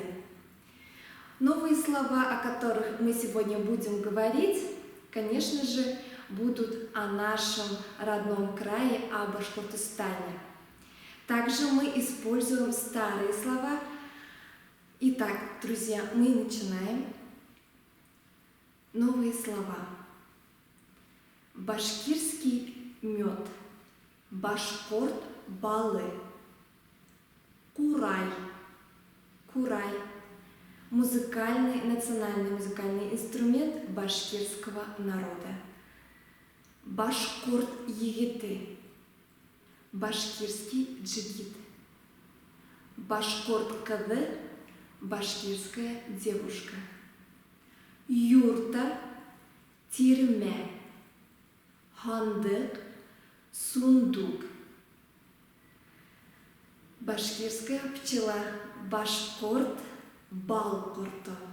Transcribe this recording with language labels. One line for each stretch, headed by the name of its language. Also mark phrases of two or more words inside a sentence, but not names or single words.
Russian: Новые слова, о которых мы сегодня будем говорить, конечно же, будут о нашем родном крае, о Башкортостане. Также мы используем старые слова. Итак, друзья, мы начинаем. Новые слова. Башкирский мед,
Bashkir: башкорт балы, курай, курай.
Russian: Национальный музыкальный инструмент башкирского народа.
Bashkir: Башкорт егеты,
Russian: башкирский джигит.
Bashkir: Башкорт кызы,
Russian: башкирская девушка.
Bashkir: Юрта, тирме, хандык, сундук.
Russian: Башкирская пчела,
Bashkir: башкорт, балкурто.